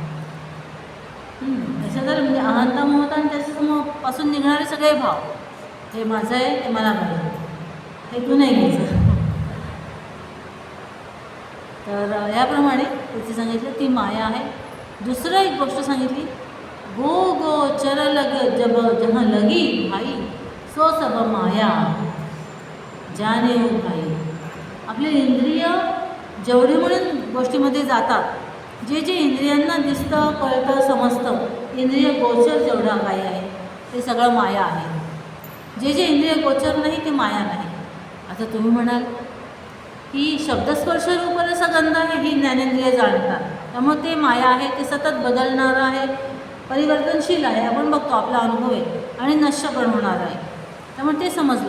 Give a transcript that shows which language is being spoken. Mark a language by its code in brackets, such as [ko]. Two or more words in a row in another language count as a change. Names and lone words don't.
[mr] असं जर म्हणजे अहंता ममता आणि त्याच्यापासून निघणारे सगळे भाव, हे माझं आहे ते मला पाहिजे, हे तू नाही घ्यायचं. तर याप्रमाणे तिथे सांगितलं ती माया आहे. दुसरं एक गोष्ट सांगितली, [awa] गो गो चर लग जब जहाँ लगी भाई, सो सब माया जाने हो भाई. [mr] आपले इंद्रिय जेवढे म्हणून गोष्टीमध्ये जातात, जे जे इंद्रियांना दिसतं कळतं समजतं, इंद्रिय गोचर जेवढा काही आहे ते सगळं माया आहे. जे जे इंद्रिय गोचर नाही ते माया नाही. आता तुम्ही म्हणाल की शब्दस्पर्श रूपरसगंध आहे ही ज्ञानेंद्रिय जाणतात, त्यामुळे ते माया आहे, ते सतत बदलणारं आहे, परिवर्तनशील आहे, आपण बघतो आपला अनुभव आहे, आणि नश्य पण होणार आहे, त्यामुळे ते समजलं.